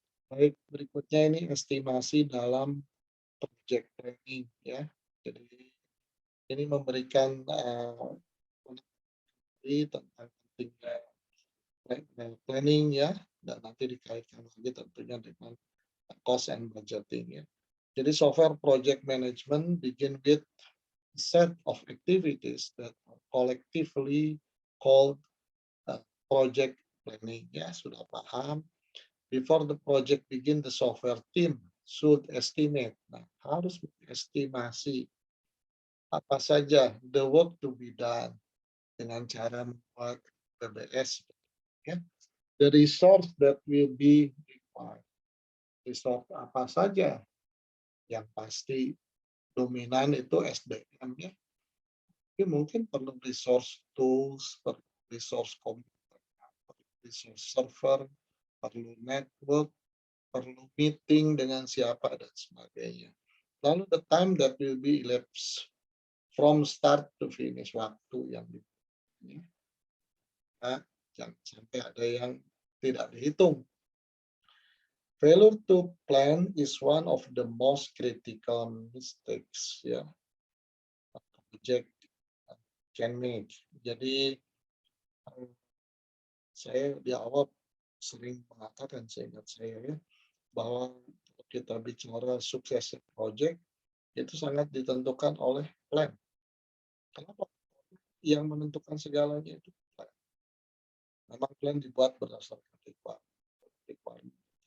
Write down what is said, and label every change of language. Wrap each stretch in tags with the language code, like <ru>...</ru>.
<id>Baik, berikutnya ini estimasi dalam project planning ya. Jadi ini memberikan tentang pentingnya planning ya, dan nanti dikaitkan lagi tentunya dengan cost and budgeting ya. Jadi</id> <en>software project management begin with set of activities that are collectively called project planning ya,</en> <id>sudah paham.</id> <en>Before the project begin, the software team should estimate.</en> <id>Nah, harus estimasi apa saja</id> <en>the work to be done</en> <id>dengan cara membuat PBS ya.</id> <en>The resource that will be required.</en> <id>Resource apa saja yang pasti dominan itu SDM ya. Tapi mungkin perlu resource tools, perlu resource komputer, perlu resource server, perlu network, perlu meeting dengan siapa dan sebagainya. Lalu</id> <en>the time that will be elapsed from start to finish,</en> <id>waktu yang dibutuhkan. Nah, jangan sampai ada yang tidak dihitung.</id> <en>Failure to plan is one of the most critical mistakes ya project can make.</en> <id>Jadi saya di awal sering mengatakan, seingat saya ya, bahwa kita bicara sukses project itu sangat ditentukan oleh plan. Kenapa? Yang menentukan segalanya itu plan. Memang plan dibuat berdasarkan requirement.</id>